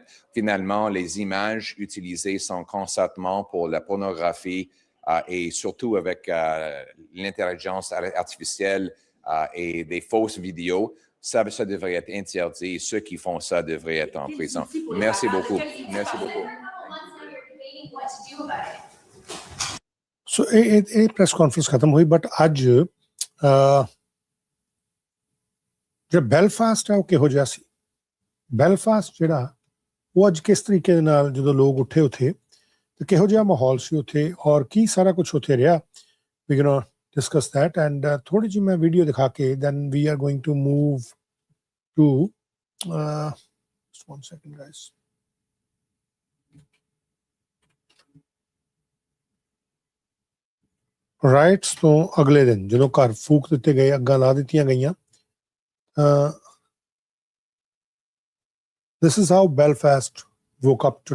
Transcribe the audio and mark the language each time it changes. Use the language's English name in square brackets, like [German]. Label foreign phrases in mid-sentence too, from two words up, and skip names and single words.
[French] Finalement, les images utilisées sont constamment pour la pornographie et surtout avec l'intelligence artificielle et des fausses vidéos. Ça devrait être interdit et ceux qui font ça devraient être en prison. Merci beaucoup. Merci beaucoup. [Hindi] सो प्रेस कॉन्फ्रेंस खत्म हुई बट [Punjabi] ਅੱਜ ਜਿਹੜਾ ਬੈਲਫਾਸਟ ਹੈ ਉਹ ਕਿਹੋ ਜਿਹਾ ਸੀ ਬੈਲਫਾਸਟ ਜਿਹੜਾ ਉਹ ਅੱਜ ਕਿਸ ਤਰੀਕੇ ਦੇ ਨਾਲ ਜਦੋਂ ਲੋਕ ਉੱਠੇ ਉੱਥੇ ਤੇ ਕਿਹੋ ਜਿਹਾ ਮਾਹੌਲ ਸੀ ਉੱਥੇ ਔਰ ਕੀ ਸਾਰਾ ਕੁਝ ਉੱਥੇ ਰਿਹਾ [English] we gonna discuss that and [Punjabi] ਥੋੜੀ ਜਿਹੀ ਮੈਂ ਵੀਡੀਓ ਦਿਖਾ ਕੇ [English] then we are going to move to just 1 second guys [Punjabi] ਰਾਈਟਸ ਤੋਂ ਅਗਲੇ ਦਿਨ ਜਦੋਂ ਘਰ ਫੂਕ ਦਿੱਤੇ ਗਏ ਅੱਗਾਂ ਲਾ ਦਿੱਤੀਆਂ ਗਈਆਂ [English] this is how Belfast woke up today.